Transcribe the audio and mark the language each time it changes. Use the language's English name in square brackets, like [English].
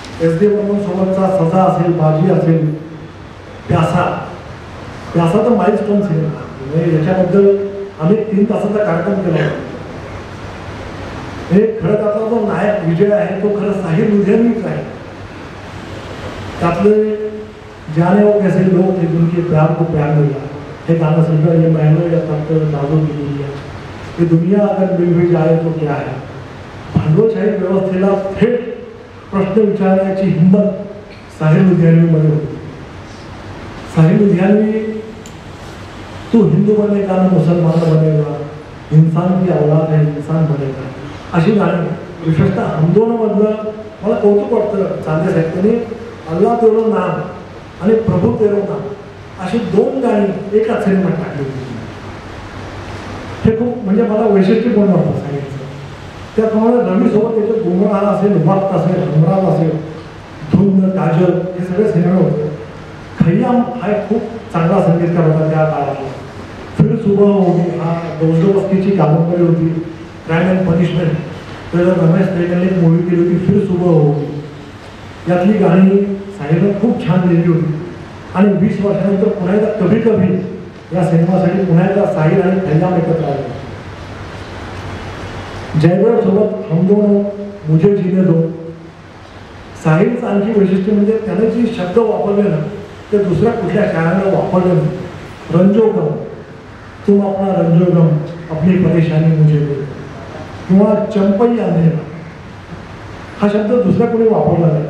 [Marathi] SD Burman सोबतचा सजा असेल, बाजी असेल, प्यासा तर माइलस्टोन सिनेमा. म्हणजे याच्याबद्दल आम्ही 3 तासाचा कार्यक्रम केला होता. हे खरं त्यातला जो नायक विजय आहे तो खरं साहिर लुधियानवीच आहे. [Hindi] त्यातले जाने वो कैसे लोग थे जिनके प्यार को प्यार मिला, [Marathi] हे गाणं समजा [Hindi] ये महलों या तख्त नाजों की दुनिया, ये दुनिया अगर मिल भी जाए तो क्या है. [Marathi] भांडवलशाही व्यवस्थेला थेट प्रश्न विचारण्याची हिंमत साहिर लुधियानवीमध्ये होती. [Hindi] साहिर लुधियानवी तू हिंदू बनेगा ना मुसलमान बनेगा, इंसान की औलाद है इंसान बनेगा, [Marathi] अशी गाणी. विशेषतः हमदोनमधलं मला कौतुक वाटतं चांदे साहेब त्यांनी अल्लाह तेरो नाम आणि प्रभू तेरो नाम अशी 2 गाणी एकाच सिनेमात टाकली होती. हे खूप म्हणजे मला वैशिष्ट्यपूर्ण वाटतं सांगितलं. त्याप्रमाणे रवीसोबत त्याचे गुमराह असेल, वक्त असेल, हमराज असेल, धुंद, काजल हे सगळे सिनेमे होते. खय्याम हा एक खूप चांगला संगीतकार होता त्या काळातला. फिर सुबह होगी हा दोस्तोबस्तीची कादंबरी होती. क्राईम अँड पनिशमेंट त्याला रमेश टेकलने एक मूवी केली होती फिर सुबह होगी. यातली गाणी साहिरनं खूप छान लिहिली होती आणि 20 वर्षानंतर पुन्हा एकदा कभी कभी या सिनेमासाठी पुन्हा एकदा साहिर आणि खय्याम एकत्र आले. जयदेव सोबत हम दोनों मुझे जीने दो. साहिरचं आणखी वैशिष्ट्य म्हणजे त्याने जी शब्द वापरले ना ते दुसऱ्या कुठल्या शाळांना वापरले नाही. रंजोगम, [Hindi] तुम अपना रंजोगम अपनी परेशानी मुझे दो, [Marathi] किंवा चंपई अंधेरा हा शब्द दुसऱ्या कोणी वापरला नाही.